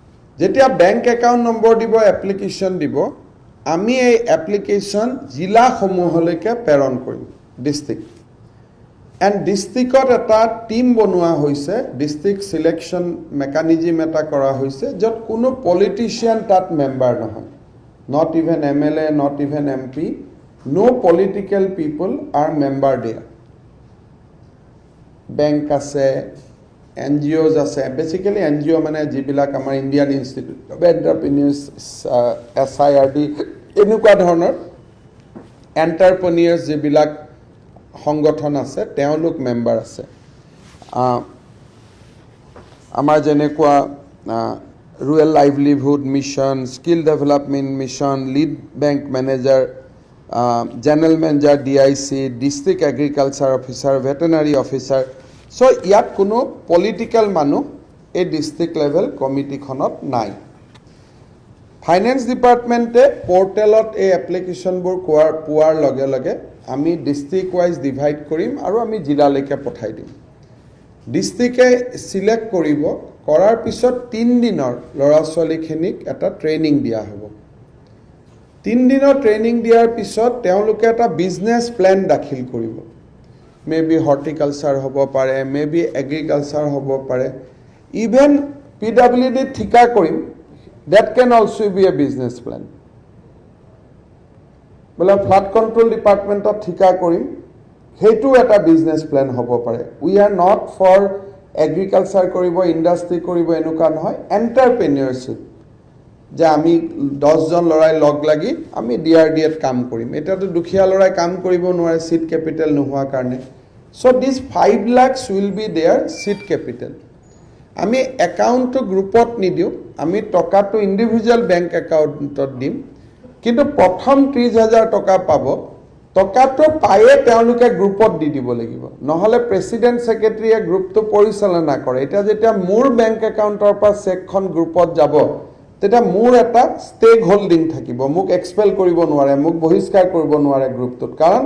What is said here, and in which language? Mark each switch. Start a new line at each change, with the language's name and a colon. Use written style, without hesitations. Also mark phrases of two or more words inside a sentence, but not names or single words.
Assamese: যেতিয়া বেংক একাউণ্ট নম্বৰ দিব এপ্লিকেশ্যন দিব আমি এই এপ্লিকেশ্যন জিলাসমূহলৈকে প্ৰেৰণ কৰিম ডিষ্ট্ৰিক্ট এণ্ড ডিষ্ট্ৰিক্টত এটা টিম বনোৱা হৈছে
English: district selection mechanism
Assamese: এটা কৰা হৈছে য'ত কোনো পলিটিচিয়ান তাত মেম্বাৰ নহয়
English: not even MLA not even MP no political people are member there
Assamese: bank আছে NGOs আছে basically NGO মানে যিবিলাক আমাৰ ইণ্ডিয়ান ইনষ্টিটিউট অফ এণ্টাৰপ্ৰিনিউৰ্ছ SIRD এনেকুৱা ধৰণৰ এণ্টাৰপ্ৰিনিউৰ্ছ যিবিলাক সংগঠন আছে তেওঁলোক মেম্বাৰ আছে আমাৰ যেনেকুৱা
English: rural livelihood mission skill development mission lead bank manager general manager DIC district agriculture officer veterinary officer so
Assamese: ইয়াত কোনো পলিটিক্যাল মানুহ এই
English: district level
Assamese: কমিটিখনত নাই ফাইনেন্স ডিপাৰ্টমেণ্টে পৰ্টেলত এই এপ্লিকেশ্যনবোৰ পোৱাৰ লগে লগে আমি ডিস্ট্ৰিক্ট
English: wise divide
Assamese: কৰিম আৰু আমি জিলালৈকে পঠাই দিম ডিস্ট্ৰিক্টে সিলেক্ট কৰিব কৰাৰ পিছত 3 দিনৰ ল'ৰা ছোৱালীখিনিক এটা ট্ৰেইনিং দিয়া হ'ব 3 দিনৰ ট্ৰেইনিং দিয়াৰ পিছত তেওঁলোকে এটা
English: business plan
Assamese: দাখিল কৰিব
English: maybe horticulture
Assamese: হ'ব পাৰে
English: maybe agriculture
Assamese: হ'ব পাৰে
English: even PWD
Assamese: ঠিকা কৰিম
English: that can also be a business plan
Assamese: বলা ফ্লাড কন্ট্ৰোল ডিপাৰ্টমেণ্টত ঠিকা কৰিম হেতু এটা
English: business plan
Assamese: হ'ব পাৰে
English: we are not for agriculture
Assamese: কৰিব ইন্ডাষ্ট্ৰি কৰিব এনেকুৱা নহয় এন্টাৰপ্ৰেনিয়ৰশিপ যে আমি 10 জন লৰাই লগ লাগি আমি DRDত কাম কৰিম এটাটো দুখিয়া লৰাই কাম কৰিব নোৱাৰে
English: seed capital
Assamese: নোহোৱা কাৰণে
English: so this 5 lakhs will be their seed capital
Assamese: আমি একাউন্ট গ্ৰুপত নিদিও আমি টকাটো
English: individual bank
Assamese: একাউন্টত দিম কিন্তু প্ৰথম 30000 টকা পাব টকাটো পায়ে তেওঁলোকে গ্ৰুপত দি দিব লাগিব নহলে প্ৰেসিডেন্ট সেক্ৰেটাৰীয়ে গ্ৰুপটো পৰিচালনা কৰে এটা যেতিয়া মোৰ বেংক একাউন্টৰ পৰা চেকখন গ্ৰুপত যাব তেতিয়া মোৰ এটা
English: stake holding
Assamese: থাকিব মোক এক্সপেল কৰিব নোৱাৰে মোক বহিষ্কাৰ কৰিব নোৱাৰে গ্ৰুপটোত কাৰণ